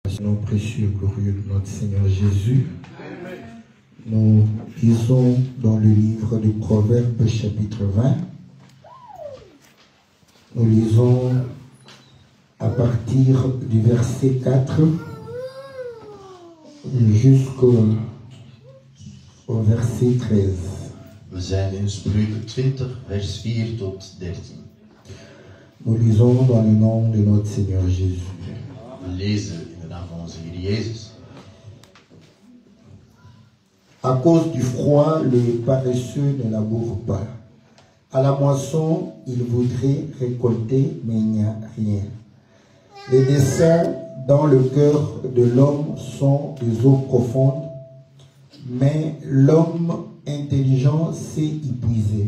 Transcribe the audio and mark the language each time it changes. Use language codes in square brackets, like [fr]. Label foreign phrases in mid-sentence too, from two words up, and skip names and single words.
[fr] Nom précieux et glorieux de notre Seigneur Jésus. Nous lisons dans le livre de Proverbes chapitre 20. Nous lisons à partir du verset 4 jusqu'au verset 13. [nl] We zijn in Spreuken 20, vers 4 tot 13. [fr] Nous lisons dans le nom de notre Seigneur Jésus. [nl] We lezen in de naam van onze Heer Jezus. [fr] À cause du froid, le paresseux ne laboure pas. À la moisson, il voudrait récolter, mais il n'y a rien. Les desseins dans le cœur de l'homme sont des eaux profondes, mais l'homme intelligent s'est épuisé.